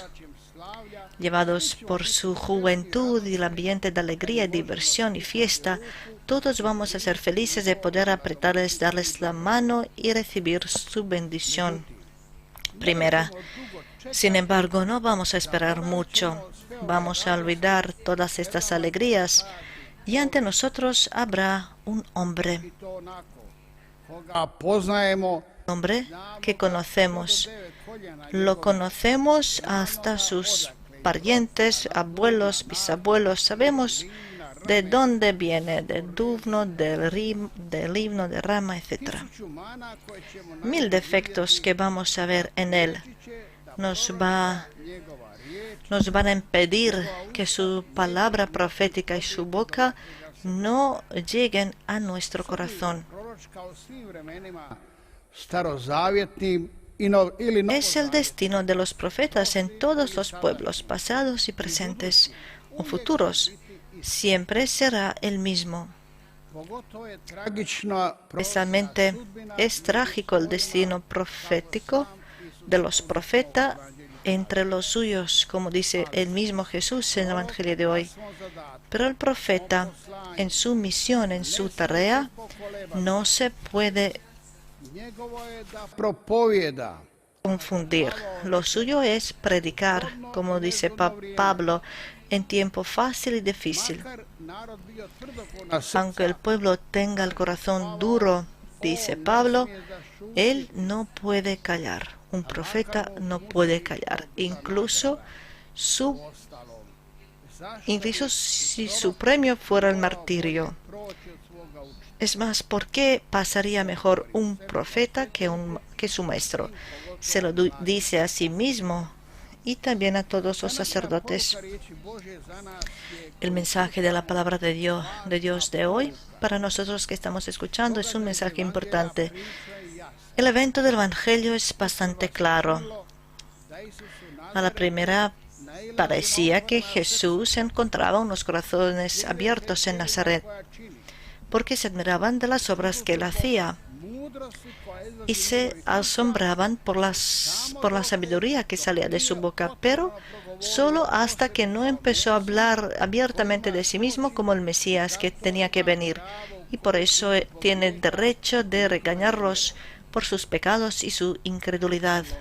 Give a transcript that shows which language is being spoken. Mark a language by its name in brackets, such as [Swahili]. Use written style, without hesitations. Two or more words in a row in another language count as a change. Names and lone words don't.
[Spanish] Llevados por su juventud y el ambiente de alegría, diversión y fiesta, todos vamos a ser felices de poder apretarles, darles la mano y recibir su bendición primera. Sin embargo, no vamos a esperar mucho. Vamos a olvidar todas estas alegrías y ante nosotros habrá un hombre. [Croatian] koga poznajemo, [Spanish] Que conocemos. Lo conocemos hasta sus parientes, abuelos, bisabuelos. Sabemos de dónde viene, del Duvno, del Livno, de Rama, etc. [Croatian] mana koje ćemo [Spanish] 1000 defectos que vamos a ver en él nos van a impedir que su palabra profética y su boca no lleguen a nuestro corazón. [Croatian] proročka o svim vremenima starozavjetnim [Spanish] Es el destino de los profetas en todos los pueblos, pasados y presentes o futuros. Siempre será el mismo. [Croatian] pogotovo je tragična [Spanish] Especialmente es trágico el destino profético de los profetas entre los suyos, como dice el mismo Jesús en el Evangelio de hoy. Pero el profeta, en su misión, en su tarea, no se puede [Croatian] njegovo je da propovjeda. [Spanish] confundir. Lo suyo es predicar, como dice Pablo, en tiempo fácil y difícil. [Croatian] Makar narod bio tvrdokorna srca, [Spanish] Aunque el pueblo tenga el corazón duro, dice Pablo, él no puede callar. Un profeta no puede callar. Incluso si su premio fuera el martirio. [Croatian] proći od svoga učitelja. [Spanish] Es más, ¿por qué pasaría mejor un profeta que su maestro? Se lo dice a sí mismo y también a todos los sacerdotes. [Croatian] Poruka riječi Božje za nas je [Spanish] El mensaje de la palabra de Dios de hoy, para nosotros que estamos escuchando, es un mensaje importante. El evento del Evangelio es bastante claro. [Croatian] da Isusu [Spanish] A la primera parecía que Jesús encontraba unos corazones abiertos en Nazaret, porque se admiraban de las obras que él hacía y se asombraban por la sabiduría que salía de su boca, pero solo hasta que no empezó a hablar abiertamente de sí mismo como el Mesías que tenía que venir, y por eso tiene derecho de regañarlos por sus pecados y su incredulidad.